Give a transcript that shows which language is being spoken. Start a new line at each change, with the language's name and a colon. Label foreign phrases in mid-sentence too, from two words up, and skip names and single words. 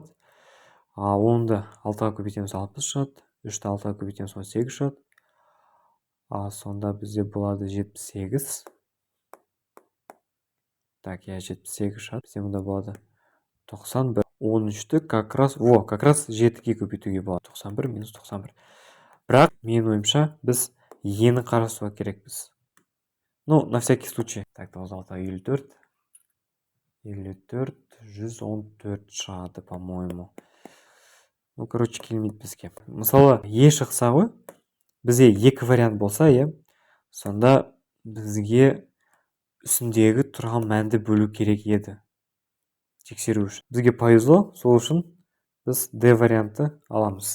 Kazakh: 10-ды 6-ға көбейтеміз 60 шығады. 3-ті 6-ға көбейтеміз 18 шығады. Сонда бізде болады 78. Так, 78 шығады. Бізде мұнда болады 91. 13-ті
Russian: как раз
Kazakh: 7-ге көбейтуге болады. 91 минус 91. Бірақ мен ойымша біз ені қарастыруға керекпіз.
Russian: Ну, на всякий случай. Так, 96, 54, 114 шығады, по-моему.
Kazakh: Ну, короче, келмейді бізге. Мысалы, Е шықса ғой, бізде екі вариант болса, сонда бізге үстіндегі тұрған мәнді бөлу керек еді. Тексеру үшін. Бізге повезло, сол үшін біз D варианты аламыз.